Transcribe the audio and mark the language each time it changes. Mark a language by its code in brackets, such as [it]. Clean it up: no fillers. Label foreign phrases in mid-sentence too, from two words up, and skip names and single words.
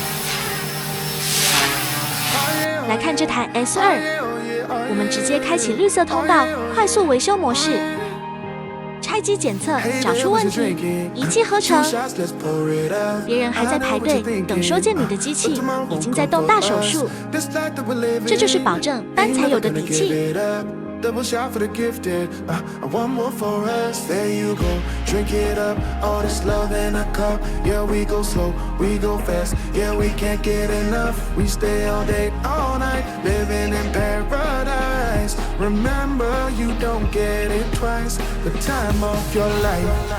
[zh] 來看這台 S2，我們直接開啟綠色通道，快速維修模式。拆機檢測，找出問題，一氣呵成。別人還在排隊等收件，你的機器已經在動大手術。這就是保證班才有的底氣。 [en] Double shot for the gifted, one more for us, there you go, drink it up, all this love in a cup, yeah we go slow, we go fast, yeah we can't get enough, we stay all day, all night, living in paradise, remember you don't get it twice, the time of your life.